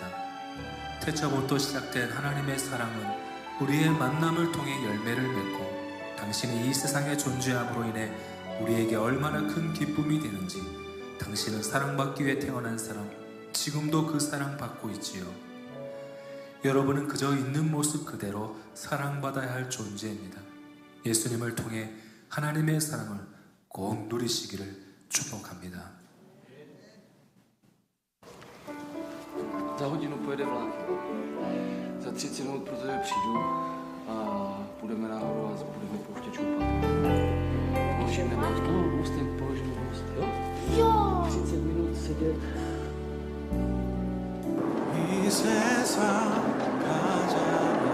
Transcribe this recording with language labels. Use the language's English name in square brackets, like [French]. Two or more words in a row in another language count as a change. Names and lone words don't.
[Korean] 태초부터 시작된 하나님의 사랑은 우리의 만남을 통해 열매를 맺고 당신이 이 세상에 존재함으로 인해 우리에게 얼마나 큰 기쁨이 되는지 당신은 사랑받기 위해 태어난 사람, 지금도 그 사랑받고 있지요. 여러분은 그저 있는 모습 그대로 사랑받아야 할 존재입니다. 예수님을 통해 하나님의 사랑을 꼭 누리시기를 축복합니다. [Czech] Za hodinu pojede vlak. Za 30 minut pro tebe přijdu a půjdeme nahoru a budeme pouště čupat. Položíme most. No, mostem položíme most, jo? Jo! 30 minut sedět. [Korean] 이 세상 가장